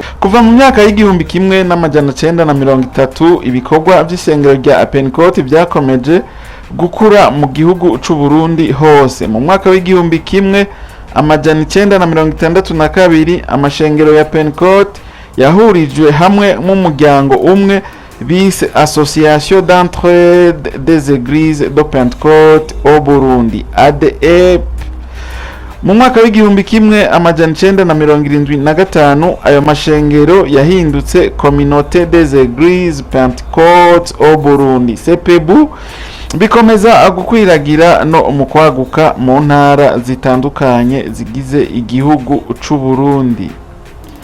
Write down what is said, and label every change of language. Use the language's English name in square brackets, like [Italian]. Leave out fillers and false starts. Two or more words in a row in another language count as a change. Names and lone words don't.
[Rundi] Kuva mu myaka y'igihumbi kimwe n'amajana 930 ibikorwa by'ishengero rya Pentecôte byakomeje gukura mu gihugu c'u Burundi hose. Mu mwaka w'igihumbi kimwe amajana 962 amashengero ya Pentecôte yahurijwe hamwe mu muryango umwe bise Association d'entraide des Églises de Pentecôte au Burundi, ADEP. Mu mwaka w'igihumbi kimwe amajana 975 ayo mashengero yahindutse Communauté des Églises Pentecôte au Burundi, CPBU, bikomeza gukwiragira no umukwaguka mu ntara zitandukanye zigize igihugu c'u Burundi.